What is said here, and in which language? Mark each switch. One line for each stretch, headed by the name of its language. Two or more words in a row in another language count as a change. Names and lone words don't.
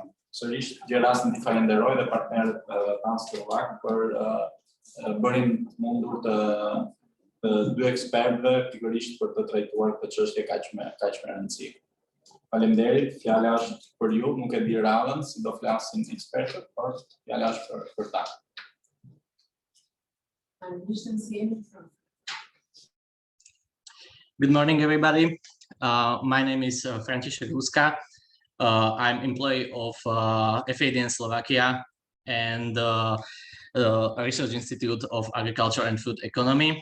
Albanian: Sërish, gjë rastin t'i falenderoj dhe partnerët tanë slovak për bërin mundur të dy ekspertëve pikërisht për të trajtuar këtë çështje kaq me rëndësi. Faleminderit, fjala është për ju, nuk e di radhën si do flasin ekspertët, por fjala është për ta.
English: Good morning, everybody. My name is František Huska. I'm employee of FADN Slovakia and a Research Institute of Agriculture and Food Economy.